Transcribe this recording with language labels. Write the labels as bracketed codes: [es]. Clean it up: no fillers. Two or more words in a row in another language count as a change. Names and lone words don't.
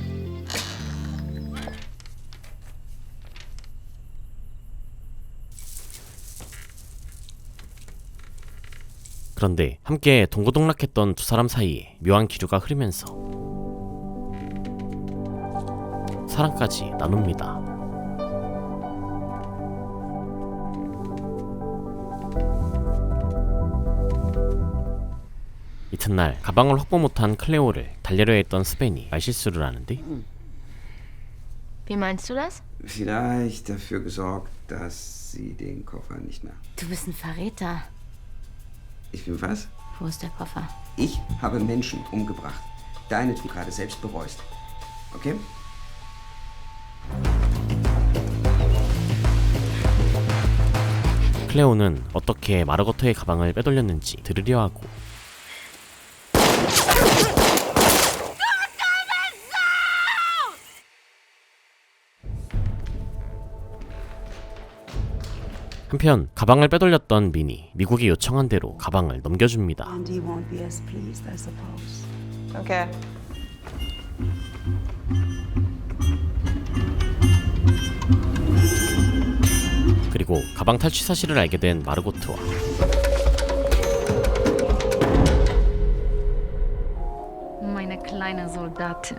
[ko] 그런데 함께 동고동락했던 두 사람 사이에 묘한 기류가 흐르면서 사랑까지 나눕니다. 이튿날 가방을 확보 못한 클레오를 달래려 했던 스벤이 말실수를 하는데 [de] Wie meinst du das? Vielleicht dafür gesorgt, dass sie den Koffer nicht mehr... Du bist ein Verräter. Ich bin was? Wo ist der Koffer? Ich habe Menschen umgebracht. Deine du gerade selbst bereust. Okay? [ko] 클레오는 어떻게 마르고토의 가방을 빼돌렸는지 들으려 하고 한편 가방을 빼돌렸던 민이 미국이 요청한 대로 가방을 넘겨줍니다. [en] And he won't be as pleased, I suppose. Okay. [ko] 그리고 가방 탈취 사실을 알게 된 마르고트와 [de] Meine kleine Soldatin.